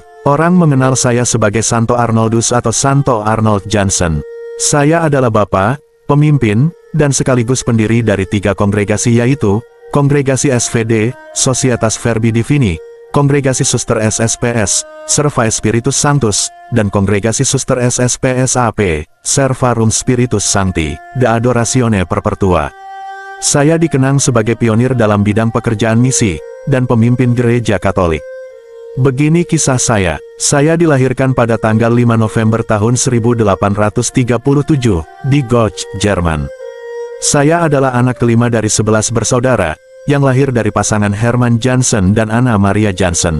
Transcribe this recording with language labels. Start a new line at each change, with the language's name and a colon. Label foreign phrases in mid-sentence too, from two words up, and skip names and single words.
Indonesian: Orang mengenal saya sebagai Santo Arnoldus atau Santo Arnold Jansen. Saya adalah bapa, pemimpin, dan sekaligus pendiri dari 3 kongregasi, yaitu Kongregasi SVD, Societas Verbi Divini, Kongregasi Suster SSPS, Servae Spiritus Sanctus, dan Kongregasi Suster SSPSAP, Servarum Spiritus Sancti, De Adoratione Perpetua. Saya dikenang sebagai pionir dalam bidang pekerjaan misi, dan pemimpin gereja Katolik. Begini kisah saya dilahirkan pada tanggal 5 November tahun 1837, di Gotch, Jerman. Saya adalah anak kelima dari 11 bersaudara, yang lahir dari pasangan Hermann Jansen dan Anna Maria Jansen.